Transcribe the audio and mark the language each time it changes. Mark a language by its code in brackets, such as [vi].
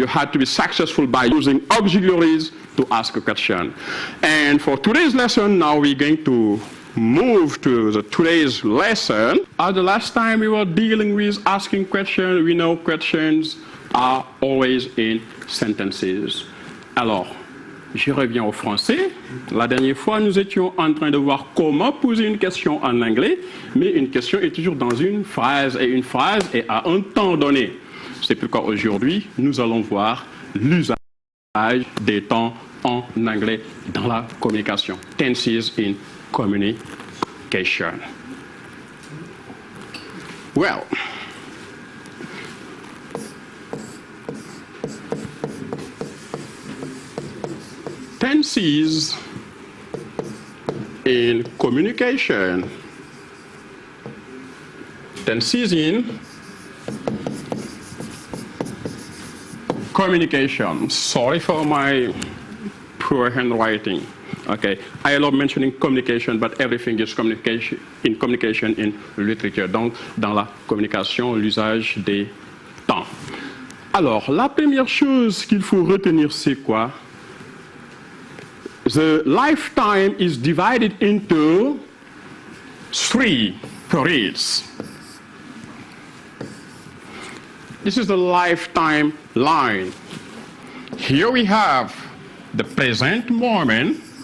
[en] You had to be successful by using auxiliaries to ask a question. And for today's lesson, now we're going to move to today's lesson. As the last time we were dealing with asking questions, we know questions are always in sentences. [fr] Alors, je reviens au français. La dernière fois, nous étions en train de voir comment poser une question en anglais, mais une question est toujours dans une phrase, et une phrase est à un temps donné. C'est pourquoi aujourd'hui, nous allons voir l'usage des temps en anglais dans la communication. [en] Tenses in communication. Well, tenses in communication. Tenses in communication. Sorry for my poor handwriting. Okay, I love mentioning communication, but everything is communication in literature. [fr] Donc, dans la communication, l'usage des temps. Alors, la première chose qu'il faut retenir, c'est quoi? [en] The lifetime is divided into 3 periods. This is the lifetime line. Here we have the present moment.